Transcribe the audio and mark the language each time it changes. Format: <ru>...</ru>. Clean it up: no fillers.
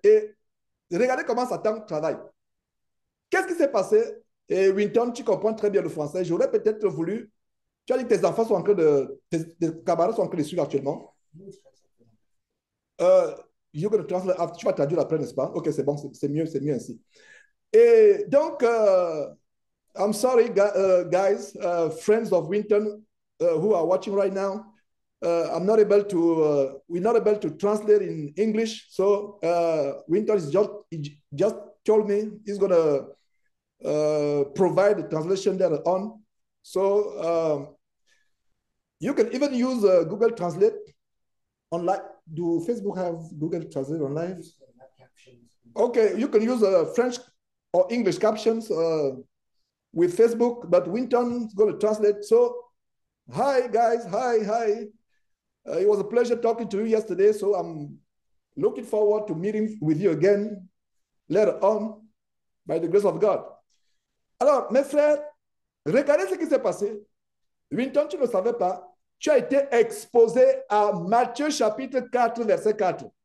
<fr>Et regardez comment Satan travaille. Qu'est-ce qui s'est passé? Et Winton, tu comprends très bien le français. J'aurais peut-être voulu. Tu as dit que tes enfants sont en train de. Tes camarades sont en train de suivre actuellement. Tu vas traduire après, n'est-ce pas? Ok, c'est bon, c'est mieux ainsi. Et donc,</fr> <en>I'm sorry, guys, friends of Winton who are watching right now. We're not able to translate in English. So Winton just told me he's gonna provide the translation there on. So you can even use Google Translate online. Do Facebook have Google Translate online? Okay, you can use French or English captions with Facebook, but Winton is going to translate. So, hi guys, hi. It was a pleasure talking to you yesterday, so I'm looking forward to meeting with you again later on, by the grace of God.</en> <fr>Alors, mes frères, regardez ce qui s'est passé. Winton, tu ne le savais pas, tu as été exposé à Matthieu chapitre 4, verset 4.</fr>